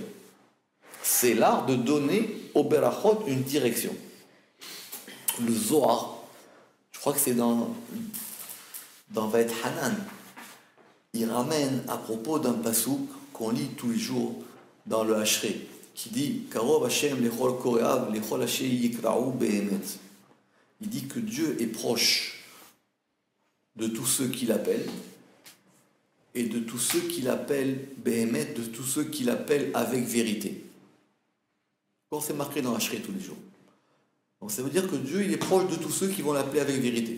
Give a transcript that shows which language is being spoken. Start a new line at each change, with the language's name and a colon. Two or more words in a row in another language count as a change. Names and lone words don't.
French: C'est l'art de donner au berachot une direction. le Zohar, je crois que c'est dans Vaet Hanan, il ramène à propos d'un pasouk qu'on lit tous les jours dans le Hachré, qui dit
Hebrew: קרוב השם לכל קוראיו לכל השם יקראו באמת.
French: Il dit que Dieu est proche de tous ceux qui l'appellent et de tous ceux qui l'appellent be'emet, de tous ceux qui l'appellent avec vérité. Quand c'est marqué dans Hachré tous les jours. Donc ça veut dire que Dieu il est proche de tous ceux qui vont l'appeler avec vérité.